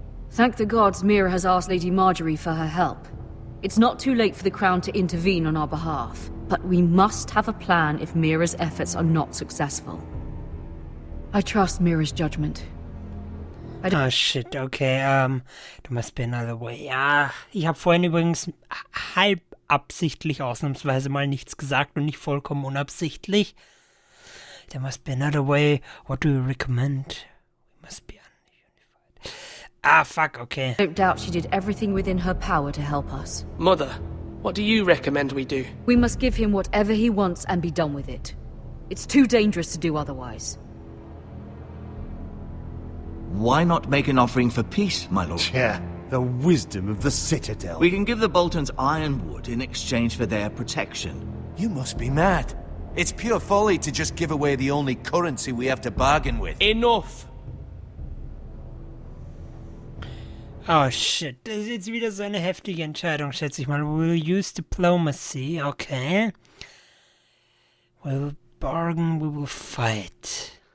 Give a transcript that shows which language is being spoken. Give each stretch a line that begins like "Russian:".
English: Thank the gods Mira has asked Lady Marjorie for her help. It's not too late for the Crown to intervene on our behalf, but we must have a plan if Mira's efforts are not successful. I trust Mira's judgment. Ah, shit, okay, there must be another way.
German: Ja, ich habe vorhin übrigens halb absichtlich ausnahmsweise mal nichts gesagt und nicht vollkommen unabsichtlich.
English: There must be another way. What do you recommend? We must be unified. Ah, fuck, okay. I don't doubt she did everything within her power to help us. Mother, what do you recommend we do? We must give him whatever he wants and be done with it. It's too dangerous to do otherwise. Why not make an offering for peace, my lord? Yeah, the wisdom of the Citadel. We can give the Boltons ironwood in exchange for their protection. You must be mad. It's pure folly to just give away the only currency we have to bargain with. Enough!
German: Oh shit, das ist jetzt wieder so eine heftige Entscheidung, schätze ich mal.
English: We'll use diplomacy, okay. We'll bargain, we will fight.